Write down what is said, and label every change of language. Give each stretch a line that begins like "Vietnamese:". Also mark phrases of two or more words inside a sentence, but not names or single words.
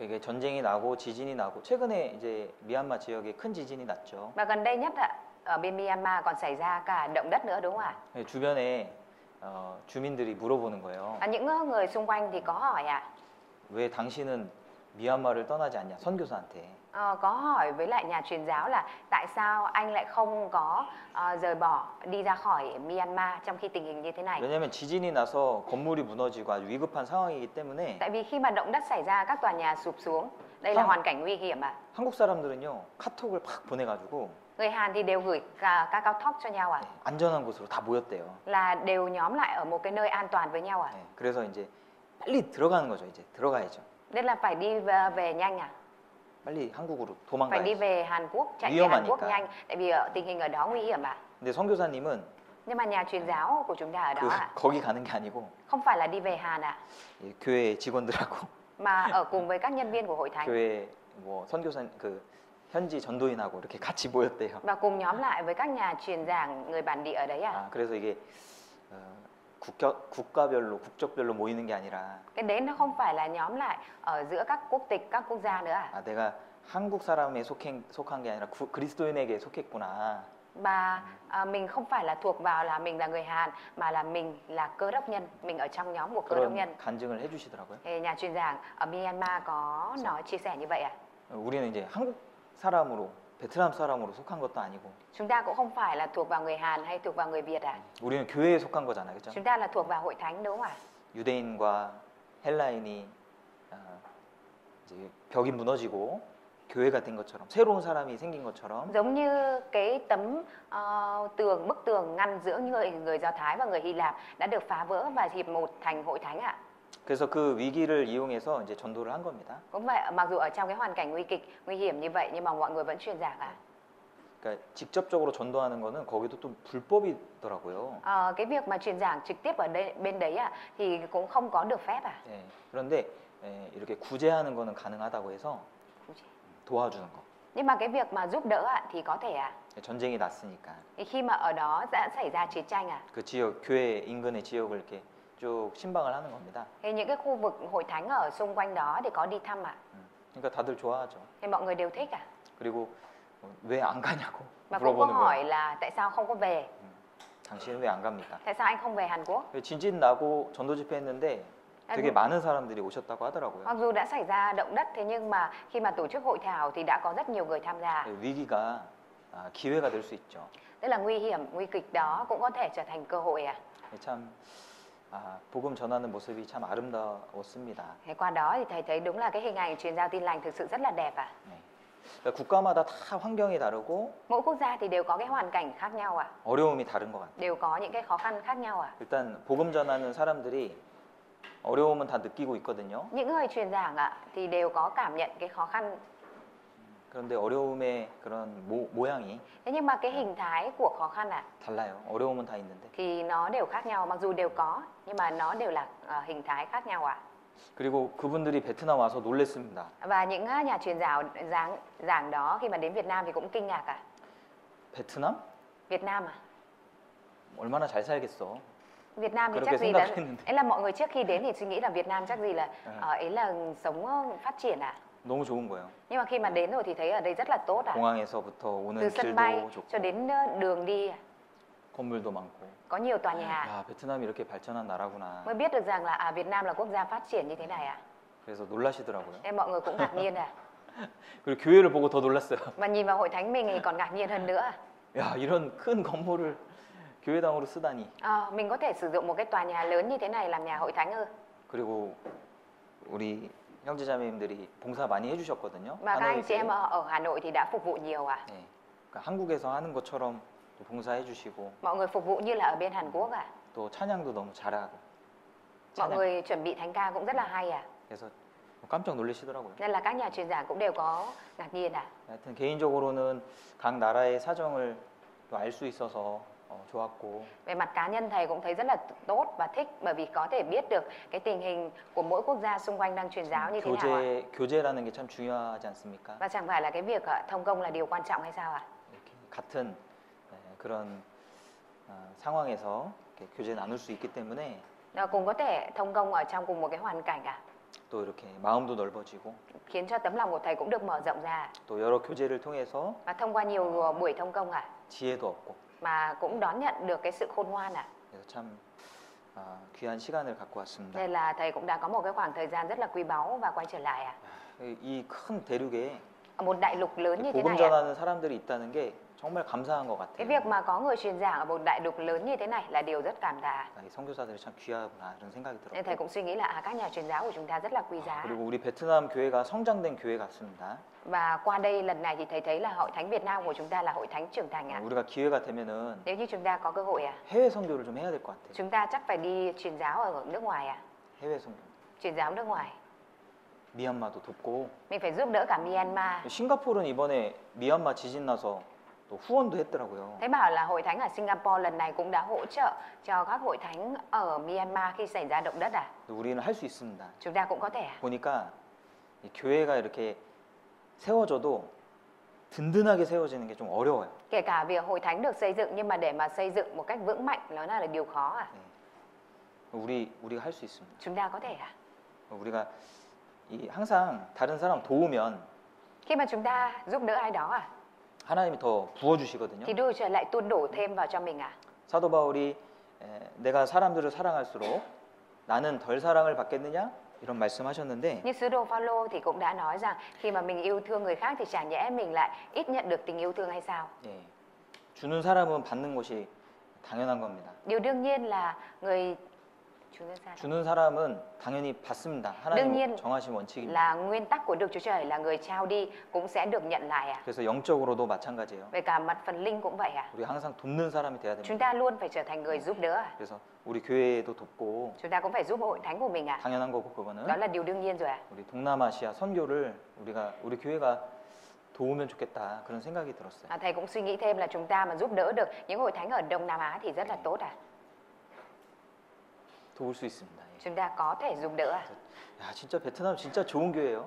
Korean: 이게 전쟁이 나고 지진이 나고 최근에 이제 미얀마 지역에 큰 지진이 났죠.
Vietnamese: Và gần đây nhất ạ, ở bên Myanmar còn xảy ra cả động đất nữa đúng không ạ?
Korean: 주변에 주민들이 물어보는 거예요.
Vietnamese: Những người xung quanh thì có hỏi ạ.
Korean: 왜 당신은 미얀마를 떠나지 않냐? 선교사한테.
Vietnamese: Có hỏi với lại nhà truyền giáo là tại sao anh lại không có rời bỏ đi ra khỏi Myanmar trong khi tình hình như thế này.
Korean: 왜냐하면 지진이 나서 건물이 무너지고 아주 위급한 상황이기 때문에
Vietnamese: Tại vì khi mà động đất xảy ra các tòa nhà sụp xuống, đây là hoàn cảnh nguy hiểm ạ.
Korean: 한국 사람들은요 카톡을 팍 보내가지고
Vietnamese: Người Hàn thì đều gửi các cao talk cho nhau ạ.
Korean: 안전한 곳으로 다 모였대요.
Vietnamese: Là đều nhóm lại ở một cái nơi an toàn với nhau ạ.
Korean: 그래서 이제 빨리 들어가는 거죠. 이제 들어가야죠.
Vietnamese: Nên là phải đi về nhanh à?
Korean: 빨리 한국으로
Vietnamese: Phải đi
Korean: 도망가야죠.
Vietnamese: về Hàn Quốc, chạy về Hàn Quốc
Korean: 위험하니까.
Vietnamese: nhanh, tại vì tình hình ở đó nguy hiểm ạ.
Korean: 근데 선교사님은
Vietnamese: Nhưng mà nhà truyền giáo của chúng ta ở đó ạ,
Korean: 거기 가는 게 아니고
Vietnamese: không phải là đi về Hàn ạ,
Korean: 교회 직원들하고
Vietnamese: mà ở cùng với các nhân viên của hội thánh
Korean: 교회 뭐 선교사 현지 전도인하고 이렇게 같이 모였대요.
Vietnamese: và cùng nhóm lại với các nhà truyền giảng người bản địa ở đấy ạ.
Korean: 그래서 이게 국가별로 국적별로 모이는 게 아니라
Vietnamese: Cái đấy nó không phải là nhóm lại ở giữa các quốc tịch, các quốc gia nữa ạ.
Korean: 내가 한국 사람에 속한 게 아니라 그리스도인에게 속했구나.
Vietnamese: Và mình không phải là thuộc vào là mình là người Hàn, mà là mình là cơ đốc nhân, mình ở trong nhóm của cơ đốc
Korean: 그런
Vietnamese: nhân.
Korean: 간증을 해주시더라고요.
Vietnamese: Thì nhà truyền giảng ở Myanmar có nói chia sẻ như vậy ạ.
Korean: 우리는 이제 한국 사람으로 베트남 사람으로 속한 것도 아니고
Vietnamese: Chúng ta cũng không phải là thuộc vào người Hàn hay thuộc vào người Việt ạ.
Korean: 우리는 교회에 속한 거잖아요, 그렇죠?
Vietnamese: Chúng ta là thuộc vào hội thánh đúng không ạ?
Korean: 유대인과 헬라인이 이제 벽이 무너지고 교회가 된 것처럼 새로운 사람이 생긴 것처럼
Vietnamese: Giống như cái tấm bức tường ngăn giữa người Do Thái và người Hy Lạp đã được phá vỡ và hiệp một thành hội thánh ạ.
Korean: 그래서 그 위기를 이용해서 이제 전도를 한 겁니다.
Vietnamese: Cũng vậy, mặc dù ở trong cái hoàn cảnh nguy kịch, nguy hiểm như vậy nhưng mà mọi người vẫn truyền giảng ạ.
Korean: 그러니까 직접적으로 전도하는 거는 거기도 또 불법이더라고요.
Vietnamese: Cái việc mà truyền giảng trực tiếp ở đây bên đấy ạ thì cũng không có được phép ạ.
Korean: 예, 그런데 이렇게 구제하는 거는 가능하다고 해서 도와주는 거.
Vietnamese: Nhưng mà cái việc mà giúp đỡ ạ thì có thể ạ.
Korean: 전쟁이 났으니까
Vietnamese: Thì khi mà ở đó đã xảy ra chiến tranh ạ,
Korean: 그 지역 교회 인근의 지역을 이렇게 쭉 신방을 하는 겁니다.
Vietnamese: thì những cái khu vực hội thánh ở xung quanh đó thì có đi thăm ạ.
Korean: 그러니까 다들 좋아하죠.
Vietnamese: Thì mọi người đều thích ạ.
Korean: 그리고 왜 안 가냐고
Vietnamese: Và cũng có
Korean: 물어보는
Vietnamese: hỏi
Korean: 거예요.
Vietnamese: là tại sao không có về?
Korean: 당신은 왜 안 갑니까?
Vietnamese: Tại sao anh không về Hàn Quốc?
Korean: 진진 나고 전도 집회했는데 되게 많은 사람들이 오셨다고 하더라고요.
Vietnamese: Mặc dù đã xảy ra động đất thế nhưng mà khi mà tổ chức hội thảo thì đã có rất nhiều người tham gia.
Korean: 위기가 기회가 될 수 있죠.
Vietnamese: Tức là nguy hiểm, nguy kịch đó cũng có thể trở thành cơ hội ạ.
Korean: 참 복음 전하는 모습이 참 아름다웠습니다.
Vietnamese: Thế qua đó thì thầy thấy đúng là cái hình ảnh truyền giao tin lành thực sự rất là đẹp ạ.
Korean: 그러니까 국가마다 다 환경이 다르고
Vietnamese: Mỗi quốc gia thì đều có cái hoàn cảnh khác nhau ạ.
Korean: 어려움이 다른 것 같아요.
Vietnamese: Đều có những cái khó khăn khác nhau ạ.
Korean: 일단 복음 전하는 사람들이 어려움은 다 느끼고 있거든요.
Vietnamese: Những người truyền giảng ạ thì đều có cảm nhận cái khó khăn.
Korean: 그런데 어려움의 그런 모양이
Vietnamese: Thế nhưng mà cái hình thái của khó khăn ạ
Korean: 달라요. 어려움은 다 있는데.
Vietnamese: thì nó đều khác nhau, mặc dù đều có nhưng mà nó đều là hình thái khác nhau ạ.
Korean: 그리고 그분들이 베트남 와서 놀랬습니다.
Vietnamese: Và những nhà truyền giảng đó khi mà đến Việt Nam thì cũng kinh ngạc ạ.
Korean: 베트남?
Vietnamese: Việt Nam à?
Korean: 얼마나 잘 살겠어.
Vietnamese: Việt Nam thì
Korean: 그렇게
Vietnamese: chắc gì là
Korean: 생각했는데.
Vietnamese: ấy là mọi người trước khi đến thì suy nghĩ là Việt Nam chắc gì là ấy là sống phát triển ạ.
Korean: 너무 좋은 거예요.
Vietnamese: Nhưng mà khi mà đến rồi thì thấy ở đây rất là tốt ạ.
Korean: 공항에서부터
Vietnamese: Từ
Korean: 오는
Vietnamese: sân bay
Korean: 길도
Vietnamese: cho
Korean: 좋고
Vietnamese: đến đường đi
Korean: 건물도 많고.
Vietnamese: có nhiều tòa nhà.
Korean: 야, 베트남이 이렇게 발전한 나라구나.
Vietnamese: Mới biết được rằng là Việt Nam là quốc gia phát triển như thế này ạ.
Korean: 그래서 놀라시더라고요.
Vietnamese: Nên mọi người cũng ngạc nhiên ạ.
Korean: 그리고 교회를 보고 더 놀랐어요.
Vietnamese: Và nhìn vào hội thánh mình thì còn ngạc nhiên hơn nữa.
Korean: 야, 이런 큰 건물을 교회당으로 쓰다니.
Vietnamese: Mình có thể sử dụng một cái tòa nhà lớn như thế này làm nhà hội thánh ư?
Korean: 그리고 우리 형제자매님들이 봉사 많이 해주셨거든요.
Vietnamese: Và các anh chị
Korean: 하노이
Vietnamese: em
Korean: 교회.
Vietnamese: ở Hà Nội thì đã phục vụ nhiều ạ.
Korean: 네. 그러니까 한국에서 하는 것처럼 또 봉사해주시고
Vietnamese: Mọi người phục vụ như là ở bên Hàn Quốc ạ.
Korean: 또 찬양도 너무 잘하고.
Vietnamese: Mọi
Korean: 찬양.
Vietnamese: người chuẩn bị thánh ca cũng rất là hay ạ.
Korean: 그래서 깜짝 놀라시더라고요.
Vietnamese: Nên là các nhà truyền giảng cũng đều có ngạc nhiên ạ.
Korean: 하여튼 개인적으로는 각 나라의 사정을 또 알 수 있어서 좋았고.
Vietnamese: Về mặt cá nhân thầy cũng thấy rất là tốt và thích bởi vì có thể biết được cái tình hình của mỗi quốc gia xung quanh đang truyền giáo như thế nào ạ.
Korean: 교제라는 게 참 중요하지 않습니까?
Vietnamese: Và chẳng phải là cái việc thông công là điều quan trọng hay sao ạ?
Korean: 이렇게 같은 그런 상황에서 이렇게 교제 나눌 수 있기 때문에
Vietnamese: Cùng có thể thông công ở trong cùng một cái hoàn cảnh ạ.
Korean: 또 이렇게 마음도 넓어지고
Vietnamese: khiến cho tấm lòng của thầy cũng được mở rộng ra.
Korean: 또 여러 교제를 통해서
Vietnamese: Và thông qua nhiều buổi thông công
Korean: 지혜도 얻고
Vietnamese: mà cũng đón nhận được cái sự khôn ngoan
Korean: 그래서 참 귀한 시간을 갖고 왔습니다.
Vietnamese: Nên là thầy cũng đã có một cái khoảng thời gian rất là quý báu và quay trở lại
Korean: 이 큰 대륙에
Vietnamese: ở một đại lục lớn như thế
Korean: 복음
Vietnamese: này
Korean: 전하는 사람들이 있다는 게 정말 감사한 것
Vietnamese: Cái
Korean: 같아요.
Vietnamese: việc mà có người truyền giảng ở một đại lục lớn như thế này là điều rất cảm tạ.
Korean: 이 선교사들이 참 귀하구나 이런 생각이
Vietnamese: Nên thầy
Korean: 들었고
Vietnamese: cũng suy nghĩ là các nhà truyền giáo của chúng ta rất là quý giá.
Korean: 그리고 우리 베트남 교회가 성장된 교회 같습니다.
Vietnamese: Và qua đây lần này thì thầy thấy là hội thánh Việt Nam của chúng ta là hội thánh trưởng thành
Korean: 우리가 기회가 되면은
Vietnamese: Nếu như chúng ta có cơ hội
Korean: 해외 선교를 좀 해야 될 것 같아요.
Vietnamese: chúng ta chắc phải đi truyền giáo ở nước ngoài
Korean: 해외 선교.
Vietnamese: Truyền giáo nước ngoài.
Korean: 미얀마도 돕고
Vietnamese: Mình phải giúp đỡ cả Myanmar.
Korean: 싱가포르는 이번에 미얀마 지진 나서 또 후원도 했더라고요.
Vietnamese: Thế bảo là hội thánh ở Singapore lần này cũng đã hỗ trợ cho các hội thánh ở Myanmar khi xảy ra động đất
Korean: 우리는 할 수 있습니다.
Vietnamese: Chúng ta cũng có thể
Korean: 보니까 이 교회가 이렇게 세워져도 든든하게 세워지는 게 좀 어려워요.
Vietnamese: Kể cả việc hội thánh được xây dựng nhưng mà để mà xây dựng một cách vững mạnh nó là điều khó
Korean: 우리가 할 수 있습니다.
Vietnamese: Chúng ta có thể
Korean: 우리가 항상 다른 사람 도우면
Vietnamese: Khi mà chúng ta giúp đỡ ai đó
Korean: 하나님이 더 부어주시거든요.
Vietnamese: thì Đức Chúa Trời lại tuôn đổ thêm vào cho mình
Korean: 사도 바울이 내가 사람들을 사랑할수록 나는 덜 사랑을 받겠느냐 이런 말씀하셨는데
Vietnamese: Như sứ đồ Phaolô thì cũng đã nói rằng khi mà mình yêu thương người khác thì chả nhẽ mình lại ít nhận được tình yêu thương hay sao?
Korean: 주는 사람은 받는 것이 당연한 겁니다.
Vietnamese: Điều đương nhiên là người
Korean: 주는 사람은 당연히 받습니다. 하나님 정하신 원칙입니다.
Vietnamese: là nguyên tắc của Đức Chúa Trời là người trao đi cũng sẽ được nhận lại
Korean: 그래서 영적으로도 마찬가지예요.
Vietnamese: Về cả mặt phần linh cũng vậy
Korean: 우리 항상 돕는 사람이 돼야
Vietnamese: Chúng
Korean: 됩니다.
Vietnamese: ta luôn phải trở thành người giúp đỡ
Korean: 그래서 우리 교회도 돕고
Vietnamese: Chúng ta cũng phải giúp hội thánh của mình
Korean: 당연한 거고 그거는
Vietnamese: Đó là điều đương nhiên rồi
Korean: 우리 동남아시아 선교를 우리 교회가 도우면 좋겠다 그런 생각이 들었어요.
Vietnamese: Thầy cũng suy nghĩ thêm là chúng ta mà giúp đỡ được những hội thánh ở Đông Nam Á thì rất là tốt
Korean: 도울 수 있습니다.
Vietnamese: Chúng ta có thể giúp đỡ
Korean: 야, 진짜 베트남 진짜 좋은 교회예요.